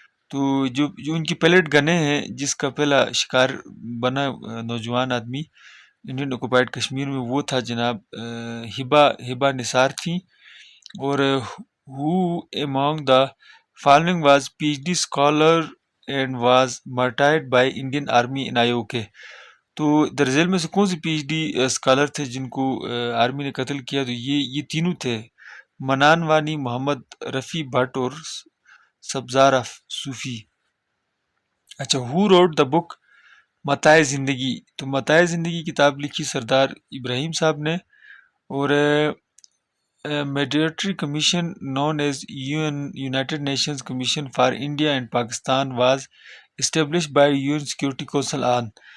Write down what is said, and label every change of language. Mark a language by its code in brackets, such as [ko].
[ur] تو جو ان کی پیلٹ گنیں ہیں جس کا پہلا شکار بنا نوجوان آدمی انڈین آکوپائڈ کشمیر میں وہ تھا جناب ہبا نثار تھیں. [en] اور who among the following was PhD scholar and was martyred by Indian Army in IOK. [ur] تو درزیل میں سے کون سے پی ایچ ڈی اسکالر تھے جن کو آرمی نے قتل کیا؟ تو یہ تینوں تھے، منان وانی، محمد رفیع بھٹ اور سبزار صوفی. اچھا، [en] who wrote the book [ur] متاع زندگی؟ تو متاع زندگی کتاب لکھی سردار ابراہیم صاحب نے. [en] اور mediatory commission known as United Nations Commission for India and Pakistan was established by UN Security Council on.